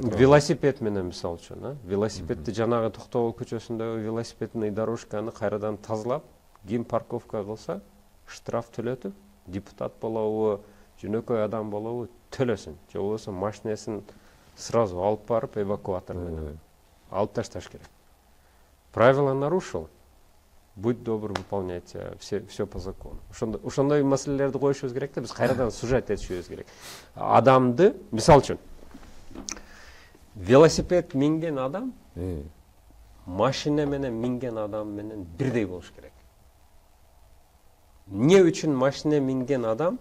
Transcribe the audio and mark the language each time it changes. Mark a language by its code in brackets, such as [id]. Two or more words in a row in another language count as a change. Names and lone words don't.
[ky] Велосипед менен мисалы үчүн, велосипедди жанагы Токтогул көчөсүндөгү велосипедный дорожканы кайрадан тазалап, ким парковка кылса, штраф төлөтүп, депутат болобу, жөнөкөй адам болобу төлөсүн. Же болбосо машинесин сразу алып барып эвакуатор менен алып ташташ керек. [ru] Правила нарушил. Будь добр, выполняйте все по закону. [ky] Ошондой маселелерди коюшубуз керек да, биз кайрадан сужать этишибиз керек. Адамды, мисалы үчүн, велосипед минген адам машина менен минген адам менен бирдей болуш керек. Эмне үчүн машина минген адам